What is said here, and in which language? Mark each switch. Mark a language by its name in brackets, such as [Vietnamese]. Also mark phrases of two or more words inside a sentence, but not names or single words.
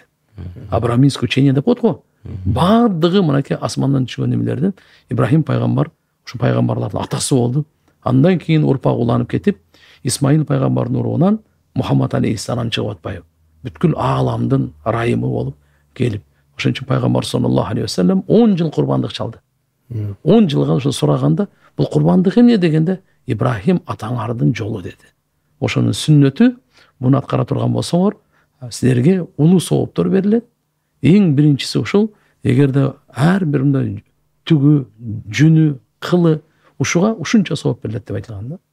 [Russian] Абраминский учение [Kyrgyz] деп коет го. Бардыгы мынакей асмандан түшкөн немелерден Ибрахим пайгамбар ушу пайгамбарлардын атасы болду. Андан кийин урпак уланып кетип, Исмаил пайгамбардын уругунан Мухаммад алейхиссалам чыгып атпайбы? Бүткүл ааламдын райымы болуп келип. Ошон үчүн пайгамбар [Arabic] صلى الله عليه وسلم [Kyrgyz] 10 жыл курбандык чалды. 10 жылга ошо сураганда, бул курбандык эмне дегенде, Ибрахим атаңардын жолу деди. Ошонун сүннөтү, буну аткара турган болсоңор, силерге улуу сооптор берилет. Эң биринчиси ушул, эгерде ар бир мындай түгү, жүнү, кылы ушуга ушунча сооп берилет деп айтылган да.